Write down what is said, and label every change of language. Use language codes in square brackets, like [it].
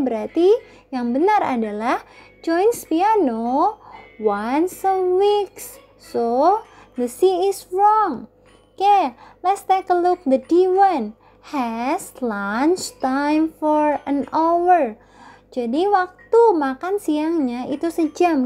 [id] Berarti yang benar adalah [en] joins piano once a week. So, the C is wrong. Okay, let's take a look the D1. has lunch time for an hour. [id] Jadi waktu makan siangnya itu sejam.